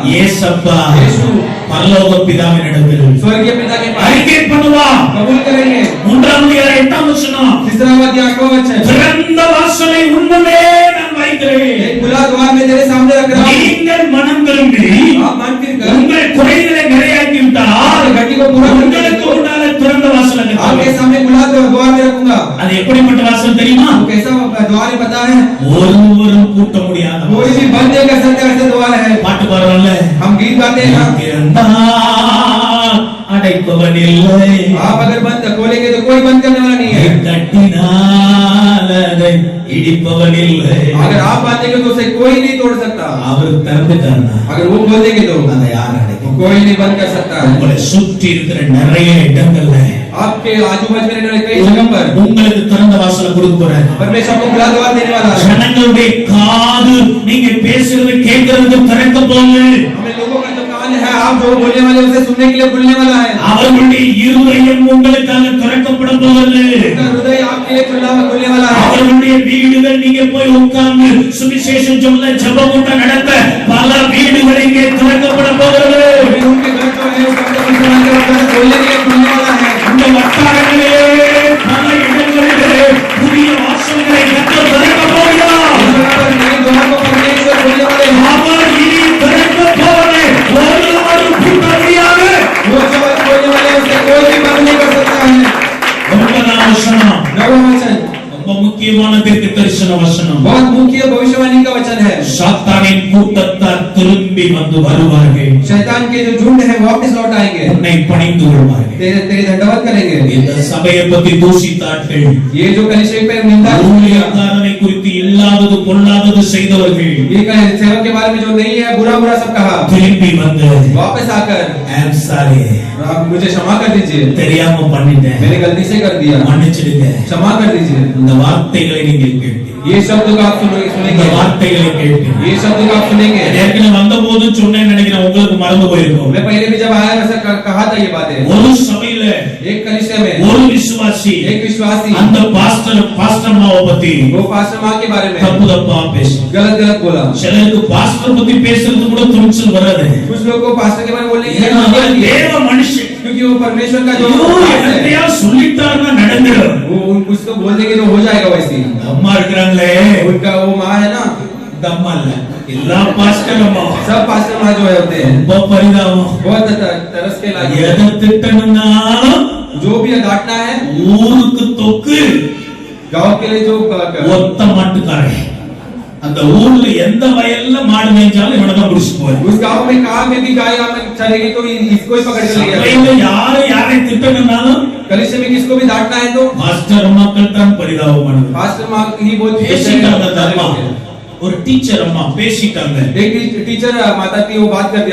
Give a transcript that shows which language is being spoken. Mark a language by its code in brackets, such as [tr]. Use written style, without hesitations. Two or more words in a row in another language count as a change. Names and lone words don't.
[ta] அப்பா [hi] आपके पिता [ta] ஏசப்பா [hi] यीशु [ta] பரலோக பிதாவினிடத்தில் [hi] स्वर्गीय पिता के पास [ta] அறிக்கை பண்ணுவான். [hi] कबूल करेंगे। [ta] 3-8 वचனம், [hi] तीसरा अध्याय 8वां वचन, [ta] திறந்த வாசலை உன்முன்னே நான் வைக்கிறேன், [hi] एक खुला द्वार में तेरे सामने रख रहा हूं, [ta] நீங்கள் மனம் திரும்பி [hi] आप मन फिर कर [ta] உங்கள் குறைகளை நிறையாக்கி விட்டால் [hi] घटी को पूरा करने [ta] உங்களுக்கு முன்னால திறந்த வாசல் [hi] आपके [ta] வைக்கிறேன். [hi] सामने खुला द्वार में रखूंगा। [ta] அது எப்படிப்பட்ட வாசல் தெரியுமா? [hi] वो कैसा द्वार है पता है? [ta] ஒருவரும் கூட்ட முடியாத [hi] कोई भी बंद नहीं कर सकता ऐसे द्वार है। [ta] பாட்டு பாடுறோம்ல, [hi] हम गीत गाते हैं ना, [ta] திறந்தால் அடைப்பவன் இல்லை, [hi] आप अगर बंद खोलेंगे तो कोई बंद करने वाला नहीं है। [ta] கட்டினால் அதை இடிப்பவன் இல்லை. [hi] अगर आप बांधेंगे तो उसे कोई नहीं तोड़ सकता। [ta] அவர் திறந்துட்டார்னா [hi] अगर वो खोल देंगे तो [ta] அதை யார் அடைக்கும்? [hi] कोई नहीं बंद कर सकता है। [ta] உங்களை சுற்றி இருக்கிற நிறைய இடங்கள்ல [hi] आपके आजू बाजू में रहने वाले कई जगह पर [ta] உங்களுக்கு திறந்த வாசலை கொடுக்க போறாரு. [hi] परमेश्वर को खुला द्वार देने वाला है। [ta] ஜனங்களுடைய காது நீங்க பேசுறது கேட்கறது திறக்க போகுது. [hi] हमें लोगों का जो कान है, आप जो बोलने वाले उसे सुनने के लिए खुलने वाला है। [ta] அவர்களுடைய இருதயம் உங்களுக்காக திறக்கப்பட போகுது. [hi] उनका हृदय आपके लिए खुलने वाला है। [ta] அவர்களுடைய வீடுகள் நீங்க போய் உட்கார்ந்து சுவிசேஷம் சொல்ல ஜெபம் கூட்டம் நடத்த பல வீடுகள் இங்கே திறக்கப்பட போகிறது. [hi] उनके घर जो है उसका खोलने के लिए खुलने वाला है। [ta] இந்த வட்டாரங்களிலே பல இடங்களிலே புதிய வாசல்களை கர்த்தர் திறக்க போகிறார். [hi] नए द्वार को परमेश्वर खोलने वाले हैं। [ta] அவர் இனி திறக்க போவதை ஒருவரும் பூட்ட முடியாது. [hi] वो जो खोलने वाले हैं, उसे कोई भी बंद नहीं कर सकता है। [ta] 9ஆம் வசனம் [hi] नौवां वचन [ta] ரொம்ப முக்கியமான தீர்க்க தரிசன வசனம். [hi] बहुत मुख्य भविष्यवाणी का वचन है। [ta] சாத்தானின் கூட்டத்தார் திரும்பி வந்து வருவார்கள், [hi] शैतान के जो झुंड है वापस लौट आएंगे, [ta] உன்னை பணிந்து கொள்வார்கள். [hi] तेरे दंडवत करेंगे। [ta] இந்த சபையை பத்தி தூசித்தார்கள், [hi] ये जो कलीसिया पे निंदा की है, [ta] ஊழியக்காரனை குறித்து இல்லாதது பொல்லாதது செய்தவர்கள் [hi] ये सेवक के बारे में जो नहीं है बुरा बुरा सब कहा, [ta] திரும்பி வந்து [hi] वापस आकर [en] I'm sorry, [hi] आप मुझे क्षमा कर दीजिए, [ta] தெரியாம பண்ணிட்டேன், [hi] मैंने गलती से कर दिया, [ta] மன்னிச்சிடுங்க. [hi] क्षमा कर दीजिए। [ta] இந்த வார்த்தைகளை நீங்கள் கேட்டீங்க, [hi] ये शब्द को आप [ta] இந்த [hi] सुनेंगे, [ta] வார்த்தைகளை கேட்டீங்க. [hi] ये शब्द को आप सुनेंगे। [ta] ஏற்கனவே வந்த போது சொன்னேன்னு நினைக்கிறேன், உங்களுக்கு மறந்து போயிருக்கும். [hi] मैं पहले भी जब आया वैसा कहा था ये बातें। [ta] ஒரு சபையில [hi] एक कलीसिया में [ta] ஒரு விசுவாசி [hi] एक विश्वासी [ta] அந்த பாஸ்டர் மாவை பத்தி [hi] वो पास्टर माँ के बारे में [ta] தப்பு தப்பா பேசும். [hi] गलत गलत बोला। [ta] சிலருக்கு பாஸ்டர் பத்தி பேசுறது கூட துணிச்சல் வராது. [hi] कुछ लोगों को पास्टर के बारे में बोलने की [ta] ஏன்னா [hi] हिम्मत [ta] அவர் [hi] नहीं है, [ta] தேவ மனுஷன். [hi] क्योंकि वो परमेश्वर का जो [ta] ஐயோ, [hi] दास है, [ta] என்னத்தையா சொல்லிட்டாருன்னா நடந்துடும். [hi] वो कुछ तो बोल देंगे तो हो जाएगा वैसे ही। [ta] அம்மா இருக்கிறாங்களே, [hi] उनका वो माँ है ना, [ta] இந்த அம்மா இல்ல, எல்லா பாஸ்டர் அம்மா [hi] सब पास्टर माँ जो है होते हैं [ta] ரொம்ப பரிதாபம். [hi] बहुत तरस के लायक। [ta] எதை திட்டணும்னா [hi] जो भी डांटना है, [ta] ஊருக்கு தொக்கு [hi] गांव के लिए जो [ta] ஒத்த மாட்டுக்காரன். அந்த ஊர்ல எந்த வயல்ல மாடு மேய்ச்சாலும் இவனதான் புடிச்சு போய். [hi] उस गांव में कहाँ में भी गाय चलेगी तो इसको ही पकड़ के ले [ta] சபையில யாரை திட்டணும்னாலும் [hi] कलीसिया में किसको भी डांटना है तो [ta] பாஸ்டர் அம்மாக்கள் தான் பரிதாபம் பண்ணுது. [hi] पास्टर माँ ही बोलती [ta] பேசிட்டாங்க அந்த அம்மா, ஒரு டீச்சர் அம்மா பேசிட்டாங்க, [hi] एक टीचर माता थी, वो बात कर दिया